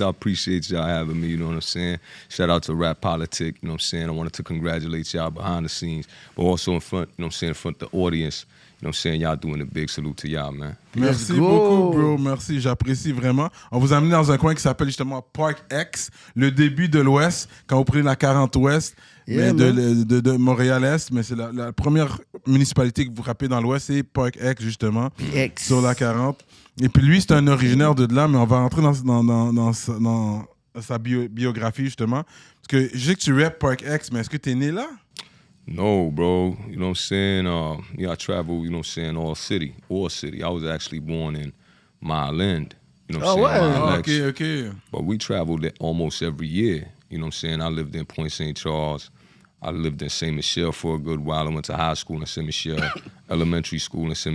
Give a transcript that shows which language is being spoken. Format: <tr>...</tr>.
<en>I appreciate y'all having me, you know what I'm saying? Shout out to Rapolitik, you know what I'm saying? I wanted to congratulate y'all behind the scenes, but also in front, you know what I'm saying, in front of the audience. You know what I'm saying? Y'all doing a big salute to y'all, man.</en> <fr>Merci beaucoup, bro. Merci, j'apprécie vraiment. On vous a amené dans un coin qui s'appelle justement Park X, le début de l'Ouest, quand vous prenez la 40 Ouest, mais de Montréal-Est, mais c'est la première municipalité que vous rappez dans l'Ouest, c'est Park X, justement, sur la 40. Et puis lui, c'est un originaire de là, mais on va rentrer dans sa biographie, justement. Parce que je sais que tu rappes Park X, mais est-ce que tu es né là?</fr> <en>No, bro. You know what I'm saying? I travel, you know what I'm saying, all city. I was actually born in Mile End. You know what I'm saying? Okay. But we traveled almost every year. You know what I'm saying? I lived in Point St. Charles. I lived in St. Michel for a good while. I went to high school in St. Michel, elementary school in St.</en>